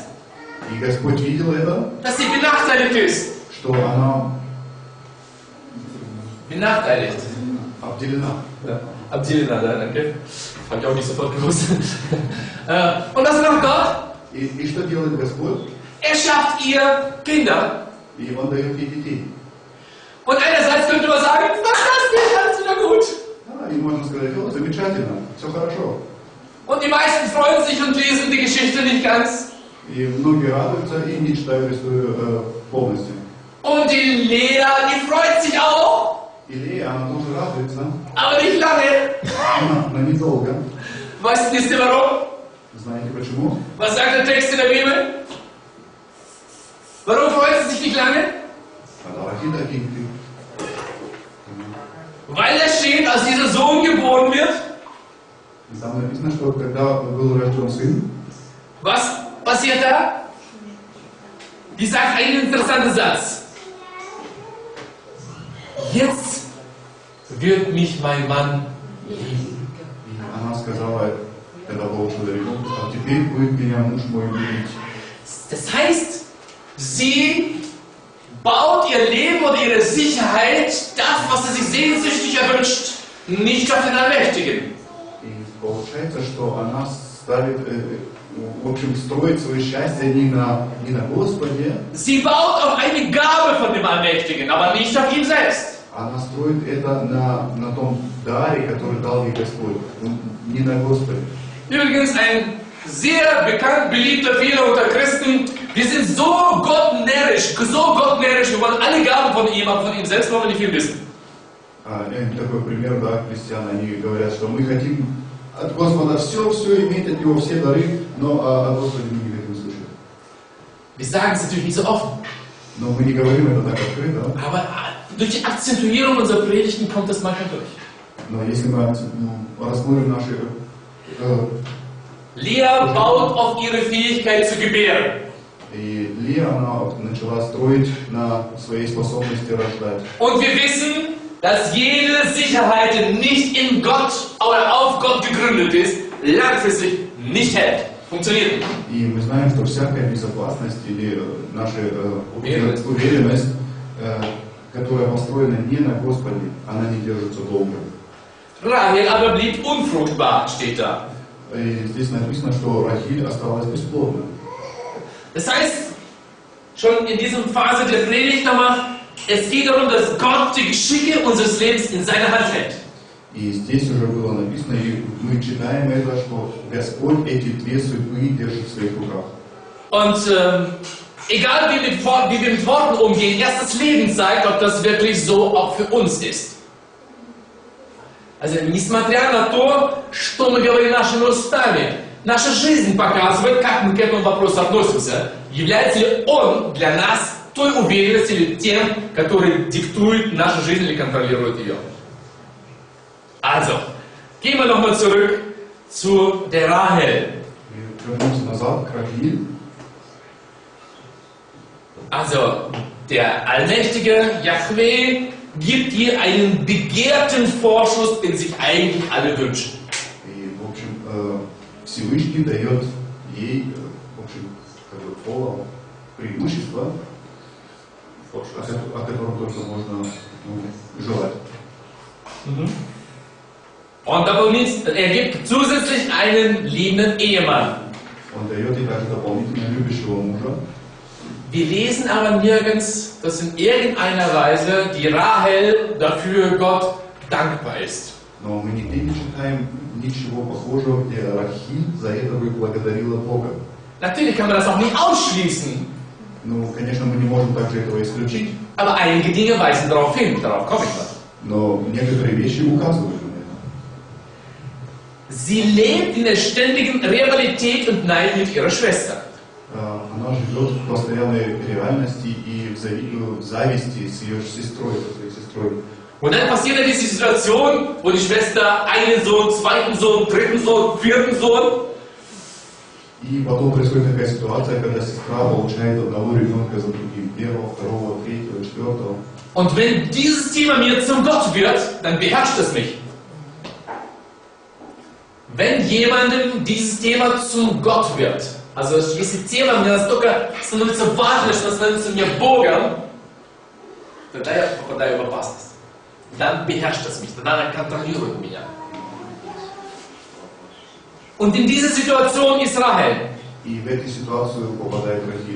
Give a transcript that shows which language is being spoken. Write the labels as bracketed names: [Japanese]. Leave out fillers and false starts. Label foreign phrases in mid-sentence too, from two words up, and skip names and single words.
[Russian] И Господь видел это, [German] dass sie benachteiligt ist. [Russian] что она [German] Benachteiligt. [Russian] обделена. [German] Ja, Abdelina, danke. Habe ich auch nicht sofort gewusst. Und was macht Gott? [Russian] И что делает Господь? [German] Er schafft ihr Kinder. [Russian] И Он дает ей детей. [German] Und einerseits könnte man sagen, fantastisch, alles wieder gut. [Russian] И можно сказать, о, замечательно, все хорошо. [German] Und die meisten freuen sich und lesen die Geschichte nicht ganz. [Russian] И многие радуются и не читают историю полностью. [German] Und die Lea, die freut sich auch, [Russian] И Лея, она тоже радуется, [German] aber nicht lange. [Russian] но недолго. [German] Wisst ihr warum? Знаете почему? Was sagt der Text in der Bibel? Warum freut sie sich nicht lange? [Russian] Когда Рахиль таких [German] Weil da steht, als dieser Sohn geboren wird, [Russian] там написано, что когда был рожден сын, [German] was passiert da? Die sagt einen interessanten Satz. Jetzt wird mich mein Mann lieben. [Russian] и она сказала, когда был ребенок, а теперь будет меня муж мой любить. [German] Das heißt, sie baut ihr Leben und ihre Sicherheit, das, was sie sich sehnsüchtig erwünscht, nicht auf den Allmächtigen. [Russian] И получается, что она ставит, в общем, строит свое счастье не на Господе, [German] Sie baut auf eine Gabe von dem Allmächtigen, aber nicht auf ihm selbst. [Russian] она строит это на том даре, который дал ей Господь, не на Господе. [German] Übrigens ein sehr bekannt, beliebter Fehler unter Christen. Wir sind so gottnärrisch, wir wollen alle Gaben von ihm, aber von ihm selbst wollen wir nicht viel wissen. [Russian] Такой пример, да, христиан, они говорят, что мы хотим от Господа все иметь от Него, все дары, но о Господе мы не хотим слышать. [German] Wir sagen es natürlich nicht so offen, [Russian] Но мы не говорим это так открыто, [German] aber durch die Akzentuierung unserer Predigten kommt das manchmal durch. [Russian] но если мы рассмотрим наши... [German] Lea baut auf ihre Fähigkeit zu gebären. [Russian] И Лия, она начала строить на своей способности рождать. [German] Und wir wissen, dass jede Sicherheit, die nicht in Gott oder auf Gott gegründet ist, langfristig nicht hält. Funktioniert nicht. [Russian] И мы знаем, что всякая безопасность или наша уверенность, которая построена не на Господе, она не держится долго. [German] Rahel aber blieb unfruchtbar, steht da. [Russian] И здесь написано, что Рахиль осталась бесплодна. [German] Das heißt, schon in dieser Phase der Predigt nochmal, es geht darum, dass Gott die Geschicke unseres Lebens in seiner Hand hält. [Russian] И здесь уже было написано, и мы читаем это, что Господь эти две судьбы держит в своих руках. [German] Und egal wie wir mit Worten umgehen, erst das Leben zeigt, ob das wirklich so auch für uns ist. Also, [Russian] несмотря на то, что мы говорим нашими устами, наша жизнь показывает, как мы к этому вопросу относимся. Является ли он для нас той уверенностью или тем, который диктует нашу жизнь или контролирует ее. [German] Also, gehen wir nochmal zurück zu der Rahel. Also, der allmächtige Yahweh gibt ihr einen begehrten Vorschuss, den sich eigentlich alle wünschen. [Russian] Всевышний дает ей, в общем, как бы полом преимущество, о котором только можно желать. [German] Und er gibt zusätzlich einen liebenden Ehemann. [Russian] Он дает ей также дополнительно любящего мужа. [German] Wir lesen aber nirgends, dass in irgendeiner Weise die Rahel dafür Gott dankbar ist. [Russian] Но мы нигде не читаем ничего похожего, где Рахиль за это бы благодарила Бога. [German] Natürlich kann man das auch nicht ausschließen. [Russian] Ну, конечно, мы не можем также этого исключить. [German] Aber einige Dinge weisen darauf hin, darauf komme ich mal. [Russian] Но некоторые вещи указывают на это. [German] Sie lebt in der ständigen Rivalität und Neid mit ihrer Schwester. [Russian] Она живет в постоянной реальности и в зависти с ее сестрой, со своей сестрой. [German] Und dann passiert diese Situation, wo die Schwester einen Sohn, zweiten Sohn, dritten Sohn, vierten Sohn. [Russian] И потом происходит такая ситуация, когда сестра получает одного ребенка за другим, первого, второго, третьего, четвертого. [German] Und wenn dieses Thema mir zum Gott wird, dann beherrscht es mich. Wenn jemandem dieses Thema zum Gott wird, also [Russian] если тема мне настолько становится важной, что становится мне Богом, тогда я попадаю в опасность. [German] Dann beherrscht es mich, dann kontrolliert меня. Und in diese Situation ist Rahel. [Russian] И в эту ситуацию попадает Рахиль.